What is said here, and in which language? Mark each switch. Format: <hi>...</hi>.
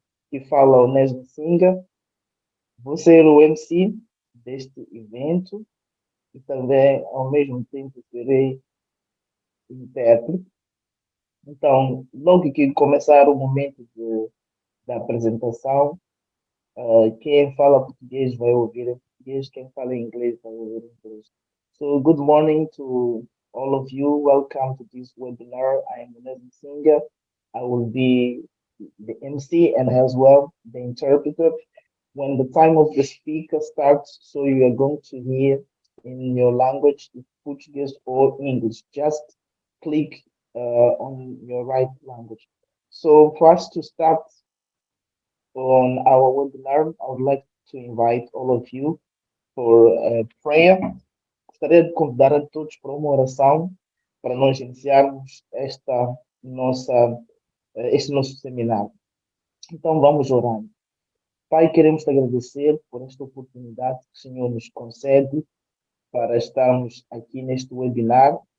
<pt>Que fala o Nesmo Singa. Vou ser o MC deste evento e também, ao mesmo tempo, serei intérprete. Então, logo que começar o momento da apresentação, quem fala português vai ouvir em português, quem fala inglês vai ouvir em inglês.</pt> <en>So, good morning to all of you. Welcome to this webinar. I am Nesmo Singa. I will be the MC and as well the interpreter. When the time of the speaker starts, so you are going to hear in your language, Portuguese or English. Just click on your right language. So for us to start on our webinar, I would like to invite all of you for a prayer.</en> <pt>Gostaria de convidar a todos para uma oração para nós iniciarmos este nosso seminário. Então vamos orar. Pai, queremos te agradecer por esta oportunidade que o Senhor nos concede para estarmos aqui neste webinar.</pt>